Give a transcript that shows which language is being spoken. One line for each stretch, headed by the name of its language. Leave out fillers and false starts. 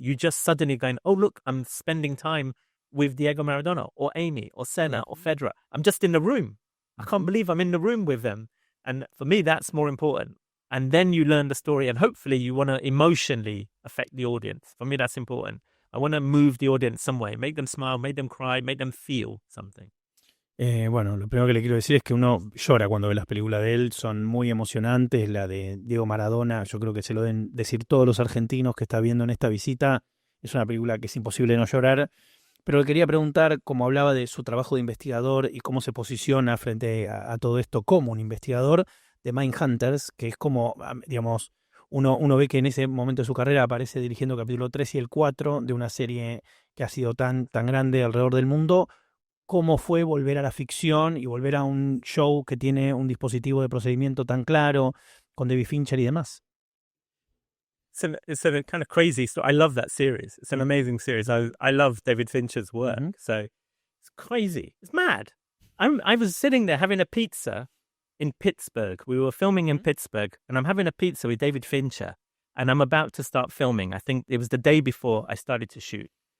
English: You just suddenly going, oh, look, I'm spending time with Diego Maradona or Amy or Senna or Federer. I'm just in the room. I can't believe I'm in the room with them. And for me, that's more important. And then you learn the story and hopefully you want to emotionally affect the audience. For me, that's important. I want to move the audience some way, make them smile, make them cry, make them feel something.
Spanish: Bueno, lo primero que le quiero decir es que uno llora cuando ve las películas de él, son muy emocionantes. La de Diego Maradona, yo creo que se lo deben decir todos los argentinos que está viendo en esta visita. Es una película que es imposible no llorar. Pero le quería preguntar, como hablaba de su trabajo de investigador y cómo se posiciona frente a todo esto como un investigador de Mindhunters, que es como, digamos, uno ve que en ese momento de su carrera aparece dirigiendo el capítulo 3 y el 4 de una serie que ha sido tan grande alrededor del mundo. ¿Cómo fue volver a la ficción y volver a un show que tiene un dispositivo de procedimiento tan claro, con David Fincher y demás?
English: It's a kind of crazy story. I love that series. It's an amazing series. I love David Fincher's work. So it's crazy. It's mad. I was sitting there having a pizza in Pittsburgh. We were filming in Pittsburgh, and I'm having a pizza with David Fincher, and I'm about to start filming. I think it was the day before I started to shoot.